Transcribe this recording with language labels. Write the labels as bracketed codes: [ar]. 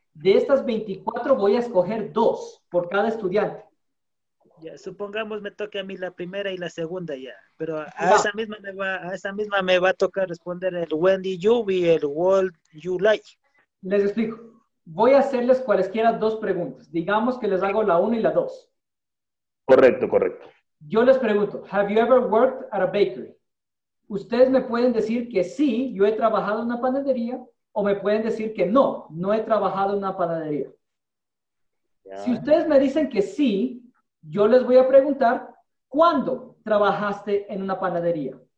[es] De estas 24 voy a escoger 2 por cada estudiante. Ya, supongamos me toque a mí la primera y la segunda ya. Pero a esa misma me va a tocar responder el [en] when did you [es] y el [en] what you like. [es] Les explico. Voy a hacerles cualesquiera 2 preguntas. Digamos que les hago la 1 y la 2. Correcto, correcto. Yo les pregunto, [en] have you ever worked at a bakery? [es] Ustedes me pueden decir que sí, yo he trabajado en una panadería, o me pueden decir que no, no he trabajado en una panadería. Ya. Si ustedes me dicen que sí, yo les voy a preguntar, ¿cuándo trabajaste en una panadería?